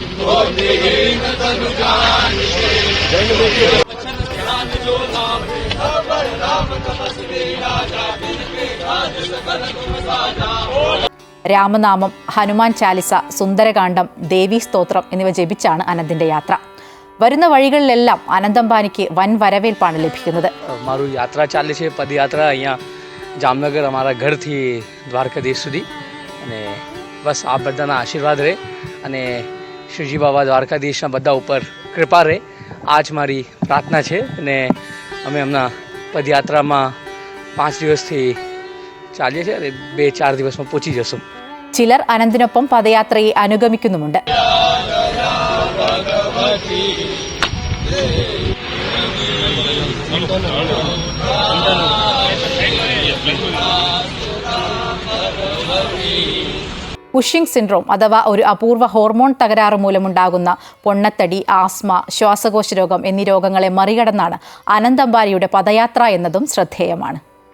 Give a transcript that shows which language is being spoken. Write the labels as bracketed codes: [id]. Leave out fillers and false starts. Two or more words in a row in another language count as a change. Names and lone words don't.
[ml] രാമനാമം, ഹനുമാൻ ചാലിസ, സുന്ദരകാന്ഡം, ദേവീ സ്തോത്രം എന്നിവ ജപിച്ചാണ് അനന്തിന്റെ യാത്ര. വരുന്ന വഴികളിലെല്ലാം അനന്ത് അംബാനിക്ക് വൻ വരവേൽപ്പാണ് ലഭിക്കുന്നത്. [gu] મારું યાત્રા ચાલે છે, પદયાત્રા. અહીંયા જામનગર અમારા ઘરથી દ્વારકાધીશ સુધી, અને બસ આ બધાના આશીર્વાદ રહે અને શિવજી બાબા દ્વારકાધીશના બધા ઉપર કૃપા રહે. આ જ મારી પ્રાર્થના છે. અને અમે હમણાં પદયાત્રામાં 5 દિવસથી ચાલીએ છીએ અને 2-4 દિવસમાં પહોંચી જશું. [ml] ചിലർ അനന്തിനൊപ്പം പദയാത്രയെ അനുഗമിക്കുന്നുമുണ്ട്. [en] pushing syndrome [ml] അഥവാ ഒരു അപൂർവ ഹോർമോൺ തകരാറ് മൂലമുണ്ടാകുന്ന പൊണ്ണത്തടി, ആസ്മ, ശ്വാസകോശ രോഗം എന്നീ രോഗങ്ങളെ മറികടന്നാണ് അനന്ത് അംബാനിയുടെ പദയാത്ര എന്നതും ശ്രദ്ധേയമാണ്.